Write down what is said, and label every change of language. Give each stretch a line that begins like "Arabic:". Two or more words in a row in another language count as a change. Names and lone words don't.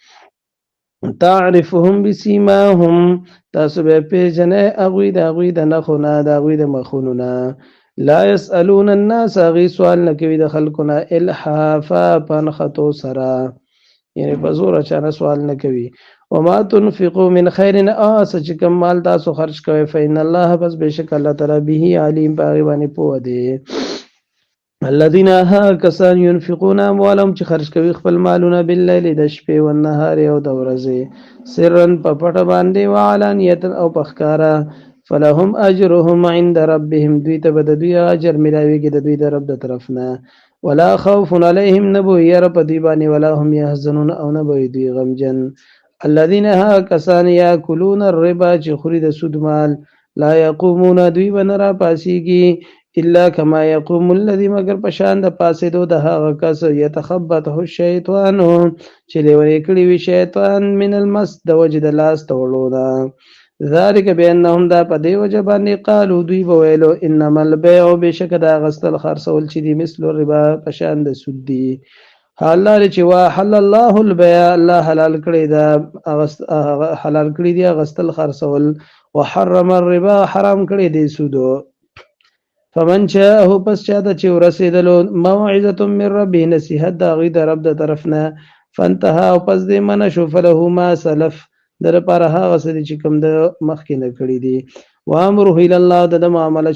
Arabic: تعرفهم بسیماهم
Pashto: تاسو به پیژنئ هغوی د هغوی د نښو نه د هغوی د مخونو نه
Arabic: لا یسألون الناس
Pashto: هغوی سوال نه کوي د خلکو نه الحافا په نښتو سره یعنې په زوره چا نه سوال نه کوي
Arabic: وما تنفقوا من خیر
Pashto: څه چې کوم مال تاسو خرج کوئ
Arabic: فإن الله
Pashto: بس بېشک الله تعالی به علیم په هغې باندې پوه دی الذين ها کسان
Arabic: ينفقون اموالهم
Pashto: چې خرج کوي خپل مالونه باللیل د شپې او النهار او د ورځې سرا په پټه باندې وعلانیه او په ښکاره
Arabic: فلهم اجرهم عند ربهم
Pashto: دوی ته به د دوی اجر ملاویږي د دوی د رب د طرف نه
Arabic: ولا خوف علیهم
Pashto: نه به یره په دوی باندې
Arabic: ولا هم یحزنون
Pashto: او نه به دوی غمجن الذين ها کسان
Arabic: یاکلون الربا
Pashto: چې خوري د سود مال
Arabic: لا یقومون
Pashto: دوی به نه راپاڅېږي
Arabic: الا کما یقوم الذي
Pashto: مگر پشان د پاسېدو د هغه کس
Arabic: یتخبطه الشیطان
Pashto: چې لیونی کړي وي شیطان
Arabic: من المس
Pashto: د وجې د لاس تړلو نه
Arabic: ذلک بانهم
Pashto: دا په دې وجه باندې قالو دوی به ویلو
Arabic: انما البیع
Pashto: بېشکه د اخیستل خرڅول چې دي
Arabic: مثل الربا
Pashto: پشان د سود دي حلال چې
Arabic: وحل الله البيع
Pashto: الله حلال کړی دا حلال کړی دی اخیستل خرڅول
Arabic: وحرم الربا
Pashto: حرام کړی دی سودو
Arabic: فمن شاءه
Pashto: پس چاته چې ورسېدلو موعظه
Arabic: من ربه
Pashto: نصیحت د هغوی د رب د طرف نه فانتهى او پس دې منع شو
Arabic: فله ما سلف
Pashto: د لپاره هغه څه دي چې کوم د مخکې نه کړي دي
Arabic: وامره الی الله
Pashto: د معامله